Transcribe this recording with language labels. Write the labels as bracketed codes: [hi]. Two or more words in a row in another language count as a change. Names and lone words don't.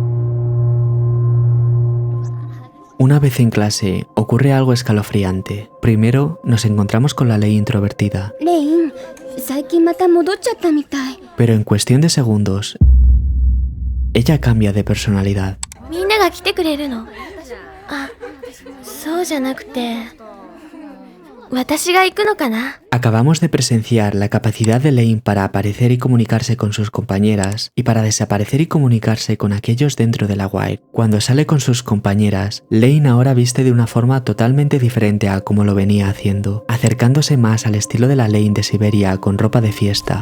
[es] Una vez en clase, ocurre algo escalofriante. Primero, nos encontramos con la Lei introvertida. Pero en cuestión de segundos, ella cambia de personalidad. [ja] みんなが来てくれるの。あ、そうじゃなくて、私が行くのかな。 [es] Acabamos de presenciar la capacidad de Lane para aparecer y comunicarse con sus compañeras y para desaparecer y comunicarse con aquellos dentro de la Wire. Cuando sale con sus compañeras, Lane ahora viste de una forma totalmente diferente a como lo venía haciendo, acercándose más al estilo de la Lane de Siberia con ropa de fiesta.